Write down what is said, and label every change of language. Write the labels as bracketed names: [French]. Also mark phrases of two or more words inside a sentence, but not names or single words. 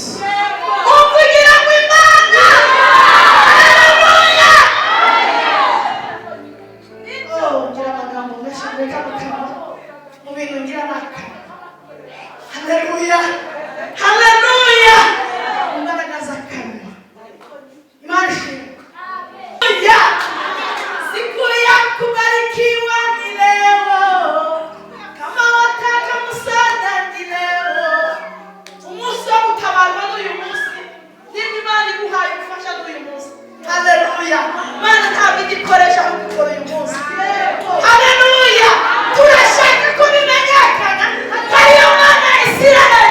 [Kinyarwanda] ukugira ngo Imana. Haleluya. ngira amagambo menshi reka mukama mu bintu ngira naka. Haleluya. Haleluya. imbaraga z'akanwa Imana ishimwe. [Swahili] siku ya kubarikiwa ni leo. kama wataka msaada ni leo. [Kinyarwanda] umunsi wo gutabarwa n'uyu munsi. nimba Imana iguhaye gufasha n'uyu munsi. Haleluya. Imana ntabwo igikoresha ahubwo ikora uyu munsi. Haleluya. turashaka ko bimenyekana ko ariyo Mana ya Isiraheli.